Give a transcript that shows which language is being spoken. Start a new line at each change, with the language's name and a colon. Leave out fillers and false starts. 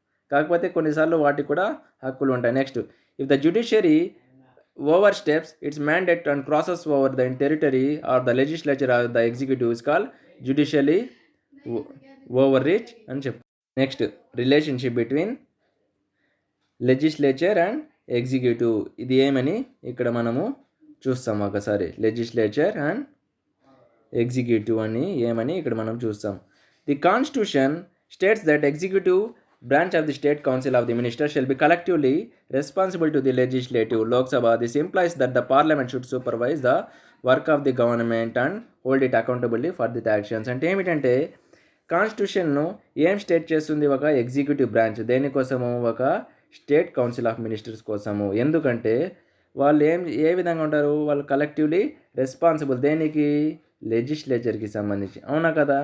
Telugu: కాకపోతే కొన్నిసార్లు వాటికి కూడా హక్కులు ఉంటాయి.
English: next if the judiciary oversteps its mandate and crosses over the territory or the legislature or the executive is called judiciary overreach
Telugu: అని చెప్పు.
English: Next relationship between legislature and executive.
Telugu: ఇది ఏమని ఇక్కడ మనము చూస్తాం ఒకసారి. లెజిస్లేచర్ అండ్ ఎగ్జిక్యూటివ్ అని ఏమని ఇక్కడ మనం చూస్తాం.
English: The constitution states that executive branch of the state council of the minister shall be collectively responsible to the legislative Lok Sabha. This implies that the parliament should supervise the work of the government and hold it accountability for the actions.
Telugu: అంటే ఏమిటంటే కాన్స్టిట్యూషన్ను ఏం state చేస్తుంది? ఒక executive branch. దేనికోసము? ఒక state council of ministers కోసము. ఎందుకంటే వాళ్ళు ఏ విధంగా ఉంటారు? వాళ్ళు కలెక్టివ్లీ రెస్పాన్సిబుల్. దేనికి? లెజిస్లేచర్కి సంబంధించి. అవునా కదా?